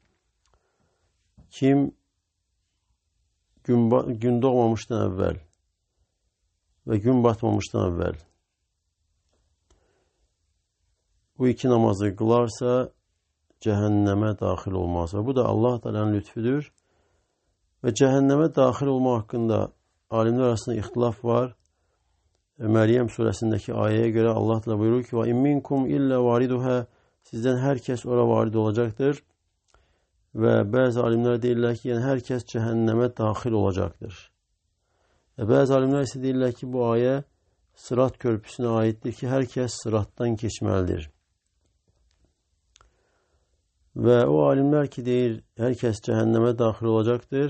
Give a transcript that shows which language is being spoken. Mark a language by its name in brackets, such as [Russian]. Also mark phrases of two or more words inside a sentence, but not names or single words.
[Azerbaijani] Kim gün doğmamışdan əvvəl və gün batmamışdan əvvəl bu iki namazı qılarsa, cəhənnəmə daxil olmaz. Və bu da Allah Teala'nın lütfüdür. Və cəhənnəmə daxil olma haqqında alimlər arasında ixtilaf var. Məryəm surəsindəki ayəyə görə Allah Teala buyurur ki, [Arabic] وَاِنْ مِنْكُمْ إِلَّا وَارِدُهَا [Azerbaijani] Sizdən hər kəs ora varid olacaqdır. Və bəzi alimlər deyirlər ki, yəni hər kəs cəhənnəmə daxil olacaqdır. Bəzi alimlər isə deyirlər ki, bu ayə Sırat körpüsünə aiddir ki, hər kəs sıratdan keçməlidir. Və o alimlər ki, deyir, hər kəs cəhənnəmə daxil olacaqdır.